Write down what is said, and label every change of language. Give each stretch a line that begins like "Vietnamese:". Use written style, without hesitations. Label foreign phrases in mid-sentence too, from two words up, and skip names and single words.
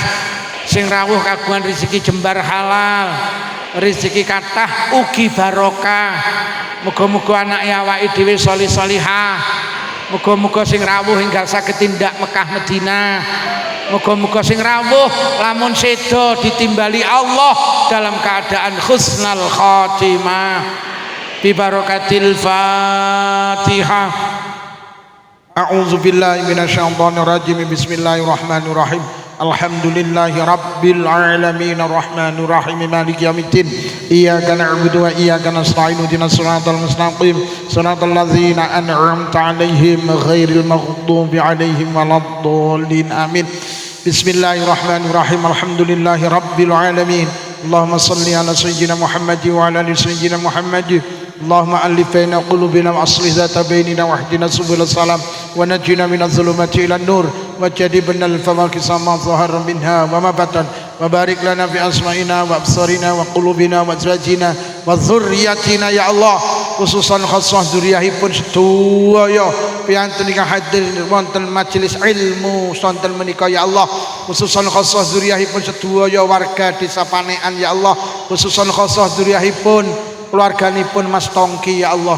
Javanese: Sing rawuh kagungan rezeki jembar halal, rezeki kathah ugi barokah. Muga-muga anake awake dhewe sholih-sholihah. Muga-muga sing rawuh enggal saged tindak Mekah Madinah. Muga-muga sing rawuh lamun sedo ditimbali Allah
Indonesian: dalam keadaan
Arabic: حسن الخاتمة. ببركة الفاتحة. أعوذ بالله من الشيطان الرجيم. بسم الله الرحمن الرحيم. الحمد لله رب العالمين الرحمن الرحيم مالك يوم الدين. إياك نعبد وإياك نستعين اهدنا الصراط المستقيم صراط الذين أنعمت عليهم غير المغضوب عليهم ولا الضالين. Amin. بسم الله الرحمن الرحيم. الحمد لله رب العالمين. اللهم صل على سيدنا محمد وعلى آل سيدنا محمد. اللهم ألف بين قلوبنا وأصلح ذات بيننا واهدنا سبل السلام ونجنا من الظلمات إلى النور وجنبنا الفواحش ما ظهر منها وما بطن وبارك لنا في أسماعنا وأبصارنا وقلوبنا وأزواجنا وذرياتنا يا الله. خصوصا خاصة
Javanese: dzurriyyahipun sedaya piantun ingkang hadir wonten majelis ilmu sonten menika
Arabic: يا الله. خصوصا خاصة
Javanese: dzurriyyahipun sedaya warga desa Panekan
Arabic: يا الله. خصوصا خاصة
Javanese: dzurriyyahipun keluarganipun Mas Tongki
Arabic: يا الله.